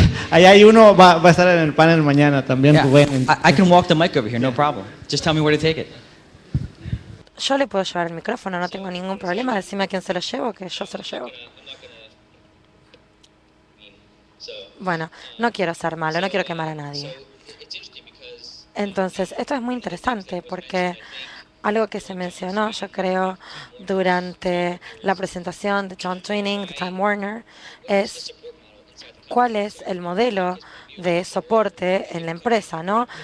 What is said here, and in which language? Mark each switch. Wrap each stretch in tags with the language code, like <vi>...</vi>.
<es>ahí hay uno, va a estar en el panel mañana también,</es> <en>Yeah, Rubén. I can walk the mic over here, no problem. Just tell me where to take it.</en> <es>Yo le puedo llevar el micrófono, no tengo ningún problema. Decime a quién se lo llevo, que yo se lo llevo. Bueno, no quiero ser malo, no quiero quemar a nadie. Entonces, esto es muy interesante porque algo que se mencionó, yo creo, durante la presentación de John Twining, de Time Warner, es cuál es el modelo de soporte en la empresa, ¿no?</es>